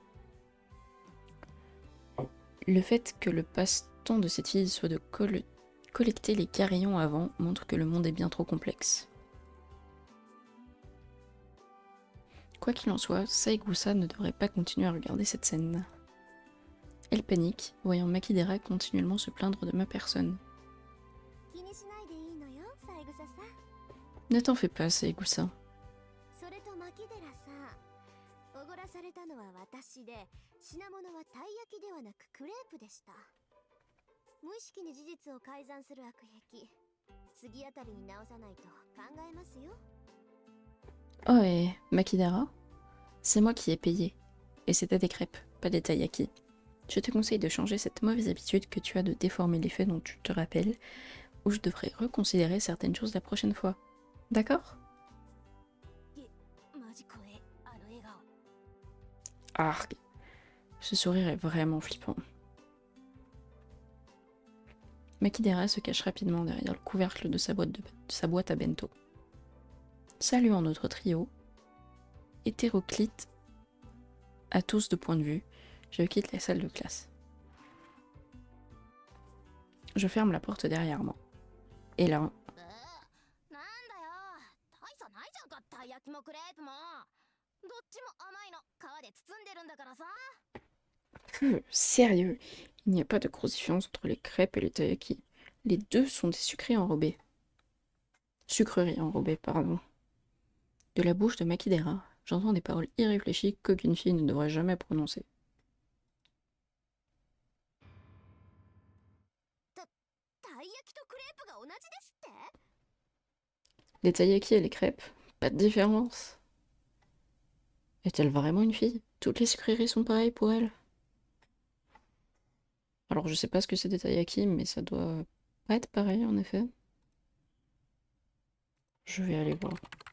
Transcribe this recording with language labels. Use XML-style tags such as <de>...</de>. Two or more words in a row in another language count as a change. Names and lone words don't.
<fr>Le fait que le passe-temps de cette fille soit de collecter les carillons avant montre que le monde est bien trop complexe. Quoi qu'il en soit, Saekusa ne devrait pas continuer à regarder cette scène. Elle panique, voyant Makidera continuellement se plaindre de ma personne.</fr> <ja>気にしないでいいのよ、三枝さん。</ja> <fr>Ne t'en fais pas, Saekusa.</fr> <ja>それと牧寺さん、おごらされたのは私で、品物はたい焼きではなくクレープでした。無意識に事実を改ざんする悪癖、次あたりに直さないと考えますよ。</ja> <fr>Oh, et Makidera? C'est moi qui ai payé. Et c'était des crêpes, pas des taiyaki. Je te conseille de changer cette mauvaise habitude que tu as de déformer les faits dont tu te rappelles, ou je devrais reconsidérer certaines choses la prochaine fois. D'accord?</fr> <ja>マジ怖え、あの笑顔。 Arg.</ja> <fr>Ce sourire est vraiment flippant. Makidera se cache rapidement derrière le couvercle de sa boîte à bento. Saluant notre trio, hétéroclite à tous de point de vue, je quitte la salle de classe. Je ferme la porte derrière moi. Et là,</fr> <ja>なんだよ、大差ないじゃんか、たい焼きもクレープも。どっちも甘いの、皮で包んでるんだからさ。</ja> <fr>sérieux, il n'y a pas de grosse différence entre les crêpes et les taiyaki. Les deux sont des sucreries enrobées. Sucreries enrobées, pardon. De la bouche de Makidera, j'entends des paroles irréfléchies qu'aucune fille ne devrait jamais prononcer.</fr> <ja>たい焼きとクレープが同じですって？</ja> <fr>Les taiyaki et les crêpes, pas de différence. Est-elle vraiment une fille? Toutes les sucreries sont pareilles pour elle? Alors je sais pas ce que c'est des taiyaki, mais ça doit pas être pareil en effet. Je vais aller voir.</fr>